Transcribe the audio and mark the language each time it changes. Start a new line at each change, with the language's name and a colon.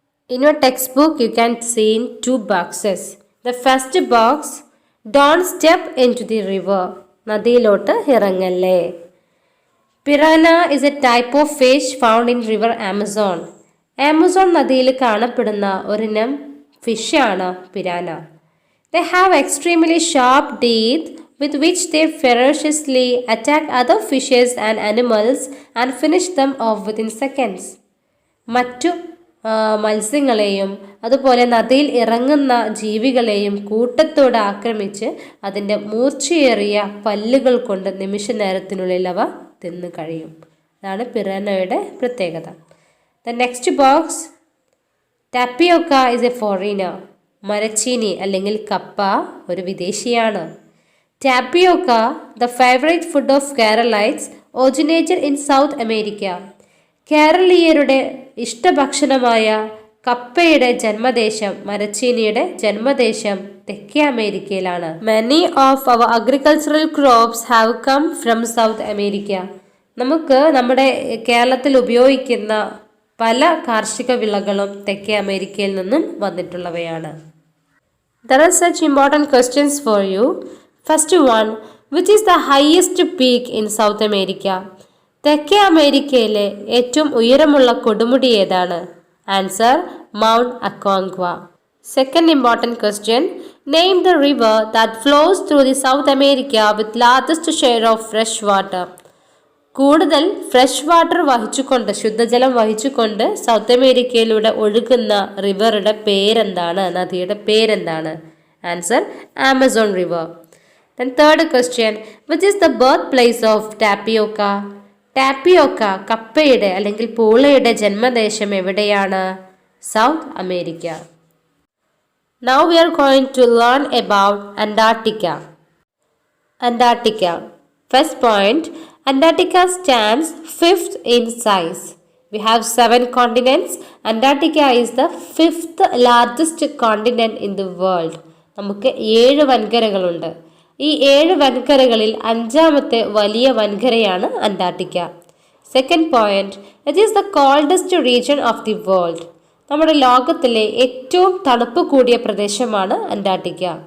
English: In your text book you can see in 2 boxes. The first box, don't step in to the river.
Malayalam: നദിയിലോട്ട് ഇറങ്ങല്ലേ.
English: Piranha is a type of fish found in river Amazon.
Malayalam: Amazon നദിയിൽ കാണപ്പെടുന്ന ഒരിനം ഫിഷാണ് piranha.
English: They have extremely sharp teeth with which they ferociously attack other fishes and animals and finish them off within seconds.
Malayalam: മറ്റു മത്സ്യങ്ങളെയും അതുപോലെ നദിയിൽ ഇറങ്ങുന്ന ജീവികളെയും കൂട്ടത്തോടെ ആക്രമിച്ച് അതിൻ്റെ മൂർച്ചയേറിയ പല്ലുകൾ കൊണ്ട് നിമിഷ നേരത്തിനുള്ളിൽ അവ തിന്നു കഴിയും. അതാണ് പിറാനയുടെ പ്രത്യേകത.
English: The next box, tapioca is a foreigner.
Malayalam: മരച്ചീനി അല്ലെങ്കിൽ കപ്പ ഒരു വിദേശിയാണ്.
English: Tapioca, the favourite food of Keralites, originated in South America.
Malayalam: കേരളീയരുടെ ഇഷ്ടഭക്ഷണമായ കപ്പയുടെ ജന്മദേശം, മരച്ചീനിയുടെ ജന്മദേശം തെക്കേ അമേരിക്കയിലാണ്.
English: Many of our agricultural crops have come from South America.
Malayalam: നമുക്ക് നമ്മുടെ കേരളത്തിൽ ഉപയോഗിക്കുന്ന പല കാർഷിക വിളകളും തെക്കേ അമേരിക്കയിൽ നിന്നും വന്നിട്ടുള്ളവയാണ്.
English: There are such important questions for you. First one, which is the highest peak in South America?
Malayalam: തെക്കേ അമേരിക്കയിലെ ഏറ്റവും ഉയരമുള്ള കൊടുമുടി ഏതാണ്?
English: Answer, Mount Aconcagua. Second important question, name the river that flows through the South America with largest share of fresh water.
Malayalam: കൂടുതൽ fresh water വഹിച്ചുകൊണ്ട്, ശുദ്ധജലം വഹിച്ചുകൊണ്ട് സൗത്ത് അമേരിക്കയിലൂടെ ഒഴുകുന്ന റിവറുടെ പേരെന്താണ്, നദിയുടെ പേരെന്താണ്?
English: Answer, Amazon river. Then third question, which is the birth place of tapioca?
Malayalam: Tapioca, കപ്പയുടെ അല്ലെങ്കിൽ പൂളയുടെ ജന്മദേശം എവിടെയാണ്?
English: South America. Now we are going to learn about Antarctica. Antarctica. First point, Antarctica stands 5th in size. We have 7 continents. Antarctica is the 5th largest continent in the world.
Malayalam: നമുക്ക് 7 വൻകരകളുണ്ട്. ഈ 7 വൻകരകളിൽ 5ാമത്തെ വലിയ വൻകരയാണ് Antarctica.
English: Second point, it is the coldest region of the world.
Malayalam: നമ്മുടെ ലോകത്തിലെ ഏറ്റവും തണുപ്പ് കൂടിയ പ്രദേശമാണ് Antarctica.